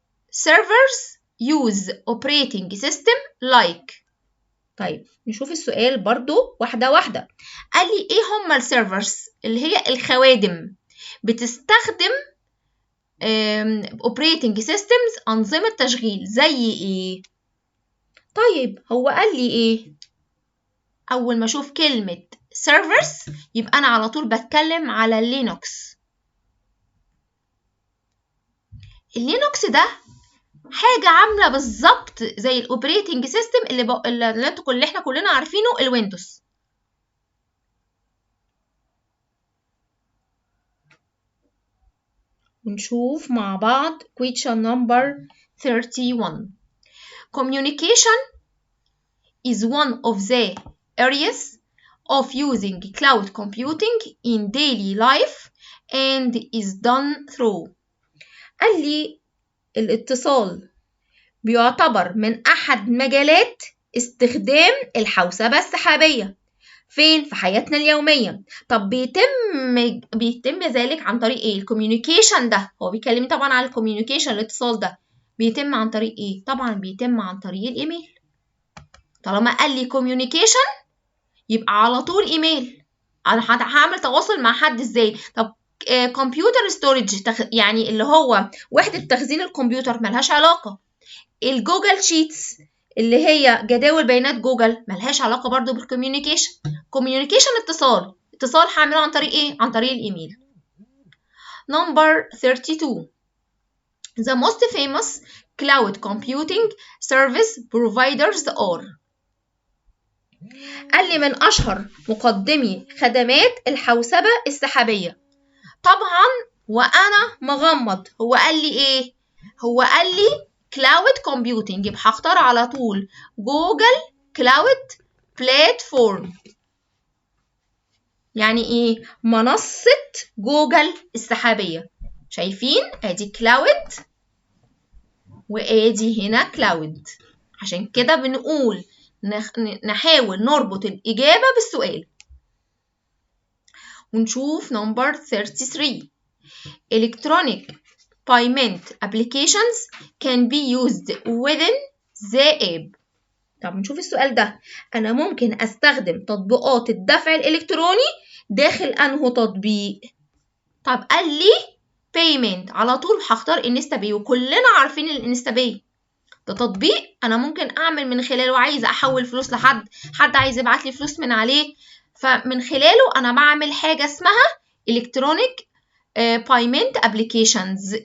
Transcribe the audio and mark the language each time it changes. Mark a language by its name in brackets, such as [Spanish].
[English] Servers use operating system like. [Arabic] طيب نشوف السؤال برضو واحدة واحدة. قال لي إيه هما السيرفرز؟ اللي هي الخوادم بتستخدم operating systems أنظمة تشغيل زي إيه؟ طيب هو قال لي إيه؟ أول ما أشوف كلمة servers يبقى أنا على طول بتكلم على اللينوكس. اللينوكس ده حاجة عاملة بالظبط زي الأوبريتنج سيستم اللي احنا كلنا عارفينه الويندوز. ونشوف مع بعض [English] question number 31. Communication is one of the areas of using cloud computing in daily life and is done through. [Arabic] قال لي الاتصال بيعتبر من أحد مجالات استخدام الحوسبة السحابية فين؟ في حياتنا اليومية. طب بيتم ذلك عن طريق ايه؟ الكوميونيكيشن ده هو بيكلمني طبعا على الكوميونيكيشن الاتصال ده بيتم عن طريق ايه؟ طبعا بيتم عن طريق الايميل. طالما قال لي كوميونيكيشن يبقى على طول ايميل. انا هعمل تواصل مع حد ازاي؟ طب كمبيوتر ستورج يعني اللي هو وحدة تخزين الكمبيوتر ملهاش علاقة. الجوجل شيتس اللي هي جداول بيانات جوجل ملهاش علاقة برضو بالكوميونيكيشن. كوميونيكيشن اتصال هعمله عن طريق ايه؟ عن طريق الايميل. [English] Number 32. The most famous cloud computing service providers are. [Arabic] قال لي من أشهر مقدمي خدمات الحوسبة السحابية. طبعا وأنا مغمض هو قال لي إيه؟ هو قال لي كلاود كومبيوتنج يبقى هختار على طول جوجل كلاود بلاتفورم. يعني إيه؟ منصة جوجل السحابية. شايفين؟ أدي كلاود وأدي هنا كلاود. عشان كده بنقول نحاول نربط الإجابة بالسؤال. ونشوف [English] number 33. electronic payment applications can be used within the app. [Arabic] طب نشوف السؤال ده. أنا ممكن أستخدم تطبيقات الدفع الإلكتروني داخل أنه تطبيق؟ طب قال لي payment، على طول هختار انستا باي، وكلنا عارفين الانستا باي ده تطبيق أنا ممكن أعمل من خلاله، عايزة أحول فلوس لحد، حد عايز يبعت لي فلوس من عليه، فمن خلاله أنا بعمل حاجة اسمها [English] electronic payment applications.